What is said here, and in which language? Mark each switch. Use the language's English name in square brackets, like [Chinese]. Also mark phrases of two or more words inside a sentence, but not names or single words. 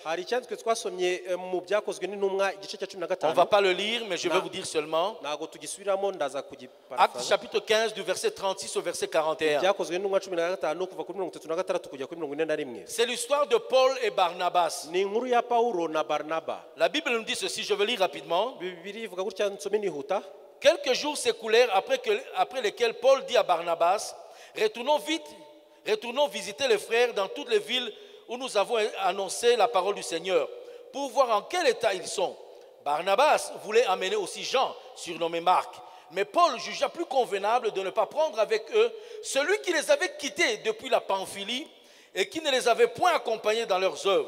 [Kinyarwanda] hari icyanditswe twasomye mu byakozwe n'intumwa igice cya 15. [French] On ne va pas le lire, mais je vais Non. vous dire seulement. [Kinyarwanda] ntago tugisubiramo ndaza [French] Actes [Kinyarwanda] kugiparaphrase. [French] chapitre 15 du verset 36 au verset 41. [Kinyarwanda] byakozwe n'intumwa 15 kuva kuri 36 kujya kuri 41. [French] C'est l'histoire de Paul et Barnabas. [Kinyarwanda] ni inkuru ya Paulo na Barnaba. [French] La Bible nous dit ceci, je vais lire rapidement. [Kinyarwanda] Bibiliya ivuga gutya nsome nihuta. [French] Quelques jours s'écoulèrent après lesquels Paul dit à Barnabas, retournons visiter les frères dans toutes les villes où nous avons annoncé la parole du Seigneur, pour voir en quel état ils sont. Barnabas voulait amener aussi Jean, surnommé Marc, mais Paul jugea plus convenable de ne pas prendre avec eux celui qui les avait quittés depuis la Pamphylie et qui ne les avait point accompagnés dans leurs œuvres.